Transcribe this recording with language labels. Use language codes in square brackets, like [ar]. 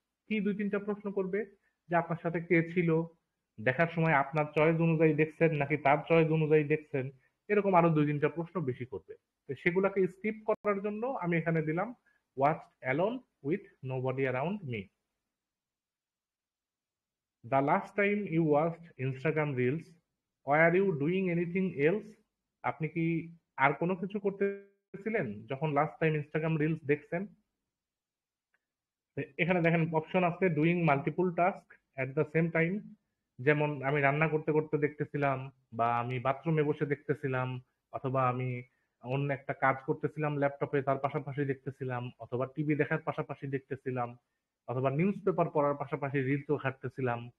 [bn] কি 2-3টা প্রশ্ন করবে? যে আপনার সাথে কে ছিল, দেখার সময় আপনার চয়েস অনুযায়ী দেখছেন নাকি তার চয়েস অনুযায়ী দেখছেন, এরকম আরো 2-3টা প্রশ্ন বেশি করবে। তো সেগুলাকে স্কিপ করার জন্য আমি এখানে দিলাম [en] Watch alone with nobody around me. The last time you watched Instagram Reels, were you doing anything else? [bn] আপনি কি আর কোনো কিছু করতেছিলেন যখন লাস্ট টাইম ইনস্টাগ্রাম রিলস দেখছেন? এখানে দেখেন অপশন আছে [en] Doing multiple task at the same time. [bn] যেমন আমি রান্না করতে করতে দেখতেছিলাম, বা আমি বাথরুমে বসে দেখতেছিলাম, অথবা আমি অন্য একটা কাজ করতেছিলাম ল্যাপটপে তার পাশাপাশি দেখতেছিলাম, অথবা টিভি দেখার পাশাপাশি দেখতেছিলাম, অথবা নিউজ পেপার পড়ার পাশাপাশি রিলসও ঘাঁটতেছিলাম।